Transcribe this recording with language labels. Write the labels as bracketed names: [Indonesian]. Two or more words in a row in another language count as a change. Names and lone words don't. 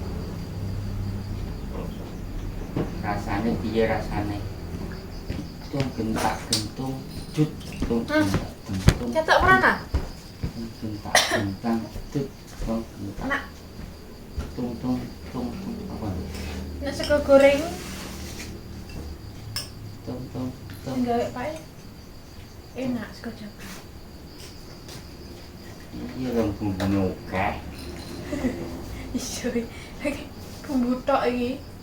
[Javanese] Rasanya piye rasanya? Tung gentak gentung cut tung gentak gentung Cetok mana? gentak gentang cut tung gentak Nak, [Indonesian] tung apa tuh? [Javanese] nak sego goreng Tung gawe Pak. Enak sego jagung. iya orang bumbune akeh. Iso iki bumbu tok iki.